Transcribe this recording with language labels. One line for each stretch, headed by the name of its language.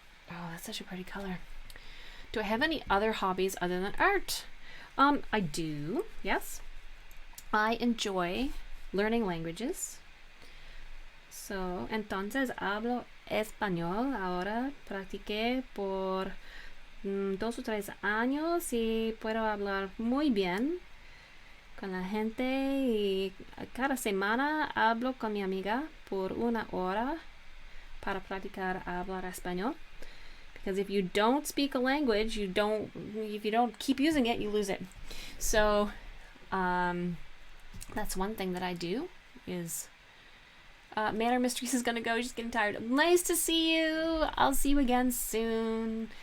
English: Oh, that's such a pretty color. Do I have any other hobbies other than art? I do, yes. I enjoy learning languages.
Spanish: So, entonces hablo español ahora. Practiqué por 2 o 3 años y puedo hablar muy bien con la gente y cada semana hablo con mi amiga por 1 hora para practicar hablar español.
English: Because if you don't speak a language, if you don't keep using it, you lose it. So that's one thing that I do is Manor Mistress is gonna go. She's getting tired. Nice to see you. I'll see you again soon.